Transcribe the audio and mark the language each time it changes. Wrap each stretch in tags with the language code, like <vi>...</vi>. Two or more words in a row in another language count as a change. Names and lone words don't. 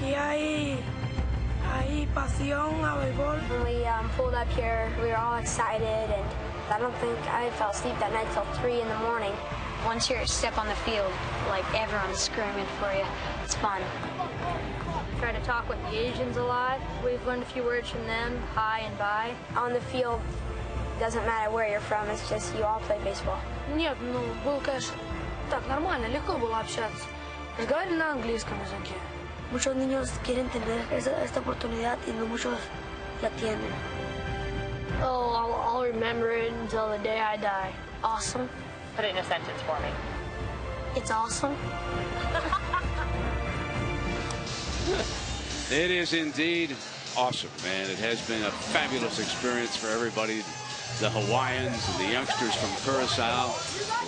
<en>we pulled up here, we were all excited, and I don't think I fell asleep that night till 3 in the morning. Once you step on the field, like everyone's screaming for you, it's fun. Try to talk with the Asians a lot. We've learned a few words from them, hi and bye. On the field, doesn't matter where you're from, it's just you all play baseball.</en> <ru>Нет, ну, был, конечно, так, нормально, легко было общаться. Разговаривали на английском языке.</ru> <es>Muchos niños quieren tener esta oportunidad y no muchos la tienen.</es> <en>Oh, I'll remember it until the day I die. Awesome. Put it in a sentence for me. It's awesome. It is indeed awesome, man. It has been a fabulous experience for everybody. The Hawaiians and the youngsters from Curaçao.</en>